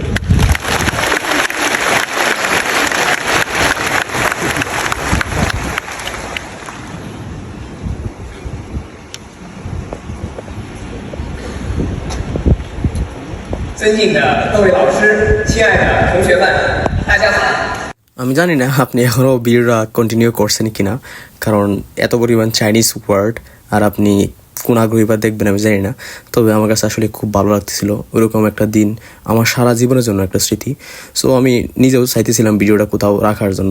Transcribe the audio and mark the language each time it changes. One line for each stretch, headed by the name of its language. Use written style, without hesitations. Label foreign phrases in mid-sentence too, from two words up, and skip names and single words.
Chinese: 尊敬的各位老师，亲爱的同学们，大家好。
Bangla: আমি জানি না আপনি এখনও ভিডিওটা কন্টিনিউ করছেন কিনা, কারণ এত পরিমাণ
English: Chinese word
Bangla: আর আপনি কোন আগ্রহী বা দেখবেন আমি জানি না। তবে আমার কাছে আসলে খুব ভালো লাগতেছিল। ওইরকম একটা দিন আমার সারা জীবনের জন্য একটা স্মৃতি। সো আমি নিজেও চাইতেছিলাম ভিডিওটা কোথাও রাখার জন্য।